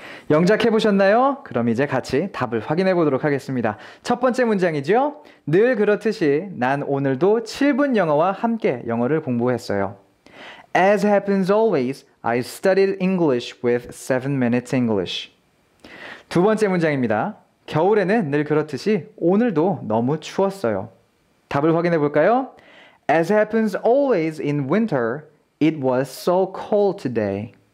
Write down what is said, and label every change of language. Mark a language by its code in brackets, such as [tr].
[ko] 영작해보셨나요? 그럼 이제 같이 답을 확인해 보도록 하겠습니다. 첫 번째 문장이죠. 늘 그렇듯이 난 오늘도 7분 영어와 함께 영어를 공부했어요. [en] As happens always, I studied English with 7 minutes English. [ko] 두 번째 문장입니다. 겨울에는 늘 그렇듯이 오늘도 너무 추웠어요. 답을 확인해 볼까요? [en] As happens always in winter, it was so cold today.